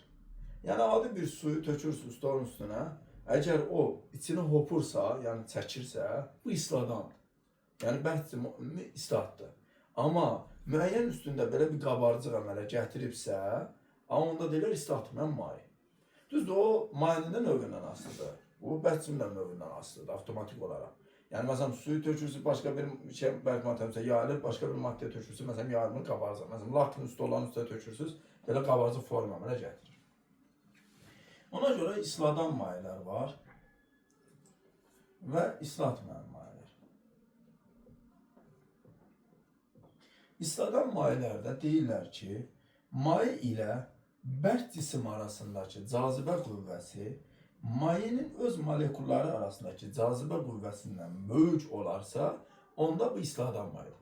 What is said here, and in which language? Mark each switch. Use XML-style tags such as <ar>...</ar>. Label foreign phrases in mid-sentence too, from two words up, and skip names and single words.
<az>Yəni adi bir suyu tökürsünüz stolun üstünə, əgər o içini hopursa, yəni çəkirsə, bu isladandır. Yəni bərk cimi islatdır. Amma müəyyən üstündə belə bir qabarcıq əmələ gətiribsə, onda deyilər islatmayan maye. Düzdür, o mayenin də növündən asılıdır. Bu bərk cimin də növündən asılıdır, avtomatik olaraq.</az> <tr>Yani mesela</tr> <az>suyu tökürsünüz,</az> <tr>başka bir şey belki</tr> <az>maddəmsə yayılır,</az> <tr>başka bir madde</tr> <az>tökürsünüz, mesela yayılmır qabarcıq. Mesela laktın üstü olan üstə tökürsünüz, belə qabarcıq forma əmələ gətirir. Ona göre isladan mayelər var və islatmayan mayelər. İsladan mayelərdə deyirlər ki, maye ilə bərk cisim arasındakı cazibə qüvvəsi mayenin öz molekulları arasındaki cazibə qüvvəsindən böyük olarsa, onda bu isladan mayedir.</az>